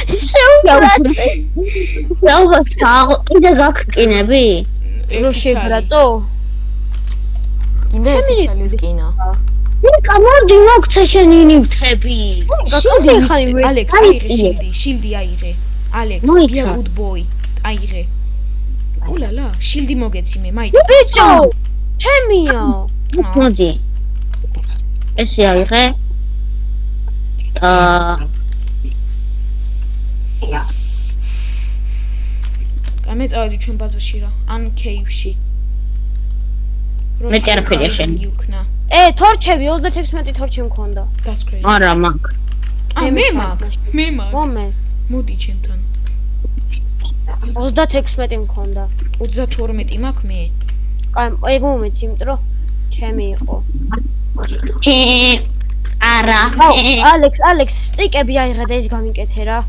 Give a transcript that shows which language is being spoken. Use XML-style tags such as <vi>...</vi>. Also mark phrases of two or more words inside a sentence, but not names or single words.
<ka>კიდე გაგკინები? რო შებრატო? კიდე ერთი ცალი რკინა. ნიკა მოდი მოგცე შენი ნივთები. ალექს აიღე შილდი აიღე. ალექს,</ka> <en>be a good boy.</en> <ka>აიღე. ულალა, შილდი მოგეცი მე, მაიტ. ბიჭო, ჩემია. მოდი. ესე აიღე. მე წავედი ჩვენ ბაზაში რა, ან კეივში. მეტი არაფერია შენ. თორჩები 36 თორჩი მქონდა.</ka> <en>That's crazy.</en> <ka>არა მაგ. მე მაგ. მომე. მოდი ჩემთან. 36 მქონდა. 32 მაქვს მე. აი, ეგ მომეც, იმიტომ რომ ჩემი იყო. არა. ალექს, სტიკები აიღე და ის გამიკეთე რა.</ka>